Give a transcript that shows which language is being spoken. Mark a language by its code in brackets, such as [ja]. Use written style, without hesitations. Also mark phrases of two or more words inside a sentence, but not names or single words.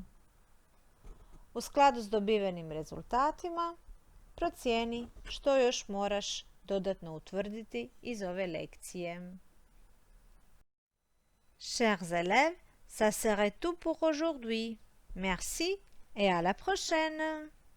[hr] U skladu s dobivenim rezultatima procijeni što još moraš dodatno utvrditi iz ove lekcije. [fr] Chers élèves, ça serait tout pour aujourd'hui. Merci et à la prochaine!